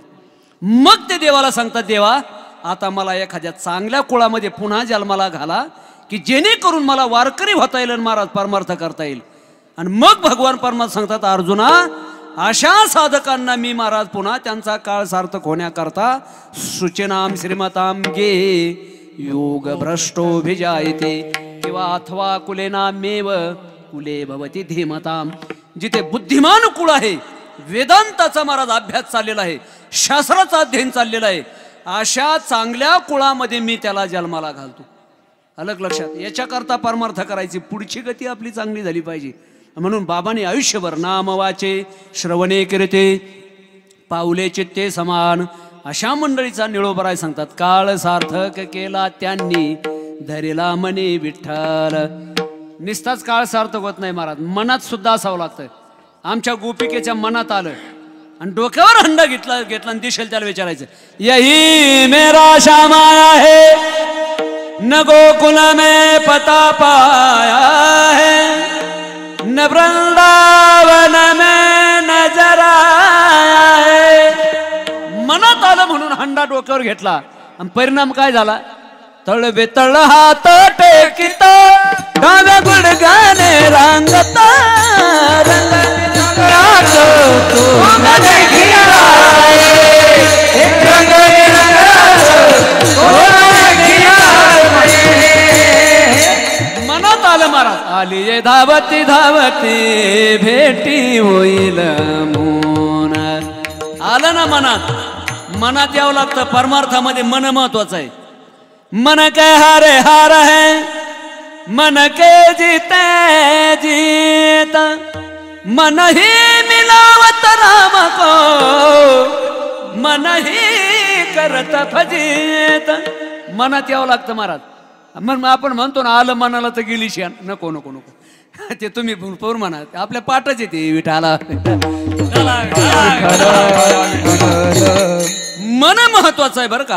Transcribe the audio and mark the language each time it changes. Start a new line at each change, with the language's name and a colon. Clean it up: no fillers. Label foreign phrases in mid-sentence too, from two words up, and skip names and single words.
Marathi: मग ते देवाला सांगतात, देवा आता मला एखाद्या चांगल्या कुळामध्ये पुन्हा जन्माला घाला की जेणेकरून मला वारकरी होता येईल आणि महाराज परमार्थ करता येईल. आणि मग भगवान परमात्मा सांगतात, अर्जुना अशा साधकांना मी महाराज पुन्हा त्यांचा काळ सार्थक होण्याकरता
Sanskrit: सूचनाम श्रीमताम गे योग भ्रष्टोभिजायते
Marathi: किंवा अथवा
Sanskrit: कुलेनामेव कुले भवती धीमताम.
Marathi: जिथे बुद्धिमान कुळ आहे, वेदांताचा महाराज अभ्यास चाललेला आहे, शास्त्राचा अध्ययन चाललेला आहे, अशा चांगल्या कुळामध्ये मी त्याला जन्माला घालतो. अलग लक्षात. याच्याकरता परमार्थ करायची, पुढची गती आपली चांगली झाली पाहिजे. म्हणून बाबांनी आयुष्यभर नाम वाचे श्रवणे कीर्ते पाऊले चित्ते समान अशा मंडळीचा निळोबराय सांगतात. काळ सार्थक केला त्यांनी धरिला मनी विठ्ठल. निस्ताच काळ सार्थक होत नाही महाराज, मनात सुद्धा असावं लागतं. आमच्या गोपिकेच्या मनात आलं आणि डोक्यावर हंडा घेतला आणि दिशेल त्याला विचारायचं,
Hindi: यही मेरा श्यामाया है न गोकुल में पता पाया है न वृंदावन में नजर आया है.
Marathi: मनात आलं म्हणून हंडा डोक्यावर घेतला आणि परिणाम काय झाला, तळ बेतळ हात टेकित डाव्या गुडगाने रांगता मनात आलं महाराज. आली ये धावती धावती भेटी होईल मोन. आलं ना मनात. मनात यावं लागतं. परमार्थामध्ये मन महत्वाचं आहे.
Hindi: मन के हारे हार है मन के जीते जीत मन ही मिलावत राम को मन ही करत फजित.
Marathi: मनात यावं लागतं महाराज. मग आपण म्हणतो ना आलं मनाला तर गेली शान. नको नको नको, ते तुम्ही भरपूर म्हणा, आपल्या पाठच येते विठाला. मन महत्वाचं आहे बरं का.